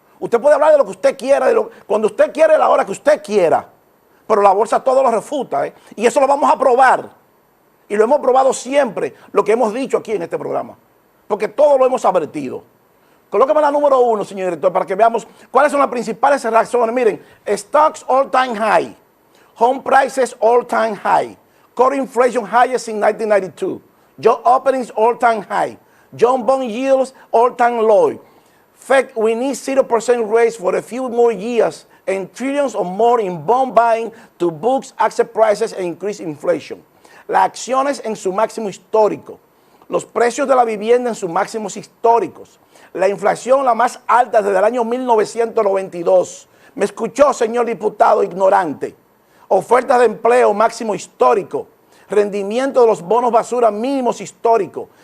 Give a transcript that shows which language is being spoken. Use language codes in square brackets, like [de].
[es] Usted puede hablar de lo que usted quiera, cuando usted quiera, a la hora que usted quiera. Pero la bolsa todo lo refuta, y eso lo vamos a probar. Y lo hemos probado siempre, lo que hemos dicho aquí en este programa. Porque todo lo hemos advertido. Colóqueme la número 1, señor director, para que veamos cuáles son las principales razones. Miren, [en] stocks all time high, home prices all time high, core inflation highest in 1992, job openings all time high, John bond yields all time low. Fact, we need 0% raise for a few more years and trillions or more in bond buying to boost asset prices and increase inflation. [es] Las acciones en su máximo histórico, los precios de la vivienda en sus máximos históricos, la inflación la más alta desde el año 1992. ¿Me escuchó, señor diputado ignorante? Ofertas de empleo máximo histórico, rendimiento de los bonos basura mínimos históricos.